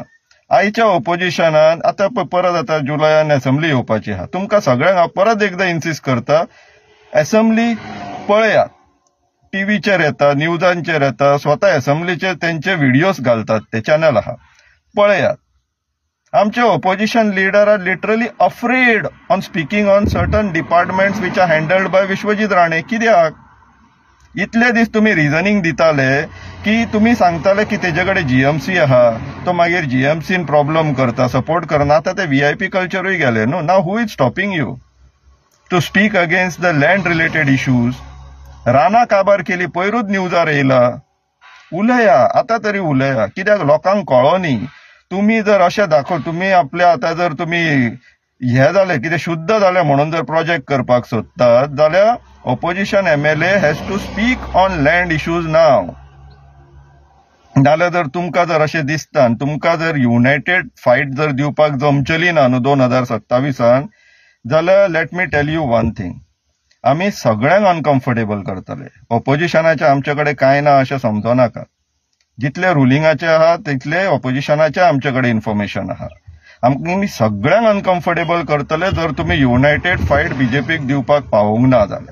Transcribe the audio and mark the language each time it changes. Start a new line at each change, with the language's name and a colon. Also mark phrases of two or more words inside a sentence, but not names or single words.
Konkani: आयच्या ऑपोजिशनान आता परत आता जुलयान असेंब्ली येवपाची आहा. तुमकां सगळ्यांक हांव परत एकदा इन्सिस्ट करता, असेंब्ली पळयात. टीव्हीचेर येता, न्यूजांचेर येता, स्वता असेंब्लीचेर तेंचे व्हिडिओज घालतात, ते चॅनल आहा, पळयात.
English: आमचे opposition leader are literally afraid on speaking on certain departments which are handled by Vishwajit Rane. कित्याक?
Konkani: इतले दीस तुम्ही रिझनिंग दिताले की तुम्ही सांगताले की तेजेकडे जीएमसी आहा, तो मागीर जीएमसीन प्रॉब्लेम करता, सपोर्ट करना. आता ते व्हीआयपी कल्चरूय गेले न्हू.
English: now who is stopping you to speak against the land related issues?
Konkani: रानां काबार केली, पयरूच न्यूजार येयला. उलया, आता तरी उलया. कित्याक लोकांक कळोनी. तुम्ही जर अशें तुम्ही आपल्या आता जर तुम्ही हे जाले कितें शुद्ध जाले म्हणून जर प्रोजेक्ट करपाक सोदतात जाल्यार
English: opposition MLA has to speak on land issues now.
Konkani: नाल्यार जर तुमकां जर अशें दिसता तुमकां जर
English: united fight
Konkani: जर दिवपाक जमचली ना न्हू 2027 जाल्यार
English: let me tell you one thing,
Konkani: आमी सगळ्यांक अनकम्फर्टेबल करतले. ऑपोजिशनाचे आमच्याकडे कांय ना अशें समजो नाका. जितले रुलिंगाचे आहा तितले ऑपोजिशनाचे आमच्याकडे इन्फॉर्मेशन आहा. आमी सगळ्यांक अनकम्फर्टेबल करतले जर तुम्ही
English: united fight
Konkani: बीजेपीक दिवपाक पावूंक ना जाल्यार.